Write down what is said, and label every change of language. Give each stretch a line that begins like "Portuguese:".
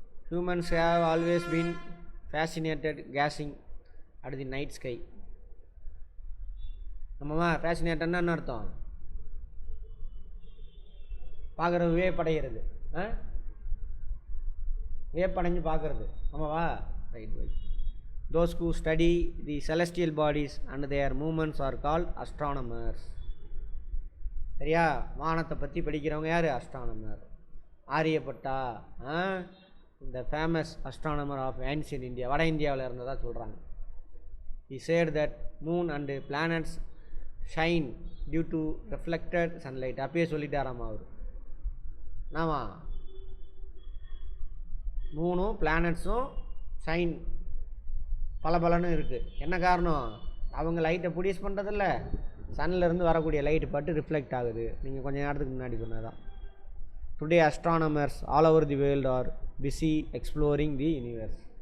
English: Humans have always been fascinated gazing at the night sky.
Tamil: நம்மம்மா ஃபேசினேட்டன்னா என்ன அர்த்தம்? பார்க்குறது வியப்படைகிறது, வியப்படைஞ்சு பார்க்குறது, ஆமாவா? Right right.
English: Those who study the celestial bodies and their movements are called astronomers.
Tamil: சரியா? வானத்தை பற்றி படிக்கிறவங்க யார்? அஸ்ட்ரானமர். ஆரியப்பட்டா இந்த
English: famous astronomer of ancient India,
Tamil: வட இந்தியாவில் இருந்ததாக சொல்கிறாங்க.
English: He said that moon and planets shine due to reflected sunlight.
Tamil: அப்பயே சொல்லிட்டாராமா அவர். ஆமா, மூணும் பிளானட்ஸும் ஷைன் பலன்னு இருக்குது. என்ன காரணம்? அவங்க லைட்டை ப்ரொடியூஸ் பண்ணுறதில்ல, சன்னிலேருந்து வரக்கூடிய லைட்டு பட்டு ரிஃப்ளெக்ட் ஆகுது. நீங்கள் கொஞ்சம் நேரத்துக்கு முன்னாடி சொன்னதான்.
English: Today astronomers all over the world are busy exploring the universe.